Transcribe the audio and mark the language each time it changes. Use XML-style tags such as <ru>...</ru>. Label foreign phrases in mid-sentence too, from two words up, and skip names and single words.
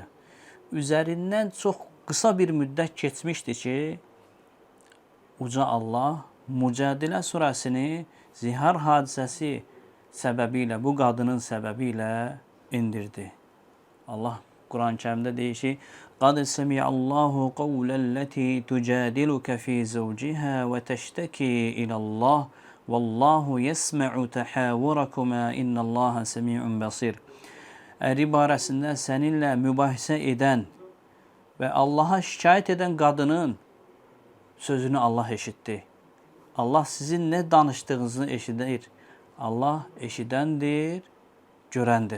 <az>Üzərindən çox qısa bir müddət keçmişdi ki, uca Allah Mücadilə surəsini zihar hadisəsi səbəbilə, bu qadının səbəbilə indirdi. Allah Quran-ı Kərimdə deyir ki,</az> <ar>قَدْ سَمِعَ اللّٰهُ قَوْلَ الَّتِي تُجَادِلُكَ فِي زَوْجِهَا وَتَشْتَكِي إِلَى اللّٰهِ وَاللّٰهُ يَسْمَعُ تَحَاوُرَكُمَا إِنَّ اللّٰهَ سَمِيعٌ بَصِيرٌ.</ar> <az>Əri barəsində səninlə mübahisə edən və Allaha şikayət edən qadının sözünü Allah eşitdi. Allah sizin nə danışdığınızı eşidir. Allah eşidəndir, görəndir.</az>